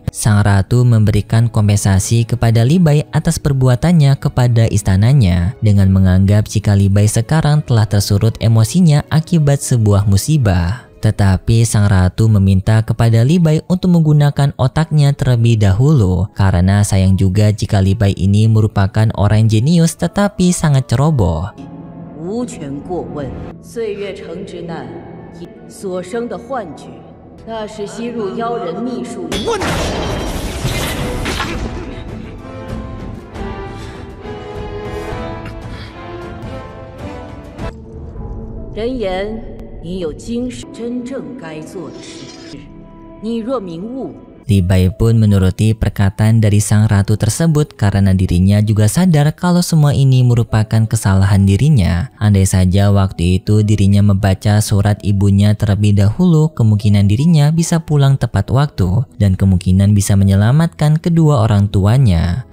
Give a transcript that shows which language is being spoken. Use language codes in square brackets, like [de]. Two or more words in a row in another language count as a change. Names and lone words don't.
[id] Sang ratu memberikan kompensasi kepada Li Bai atas perbuatannya kepada istananya dengan menganggap jika Li Bai sekarang telah tersurut emosinya akibat sebuah musibah. Tetapi sang ratu meminta kepada Li Bai untuk menggunakan otaknya terlebih dahulu karena sayang juga jika Li Bai ini merupakan orang jenius tetapi sangat ceroboh. [zh] 无权过问，岁月城之难所生的幻觉，那是吸入妖人秘术。人言你有今世真正该做的事，你若明悟。 [id] Li Bai pun menuruti perkataan dari sang ratu tersebut karena dirinya juga sadar kalau semua ini merupakan kesalahan dirinya. Andai saja waktu itu dirinya membaca surat ibunya terlebih dahulu, kemungkinan dirinya bisa pulang tepat waktu dan kemungkinan bisa menyelamatkan kedua orang tuanya.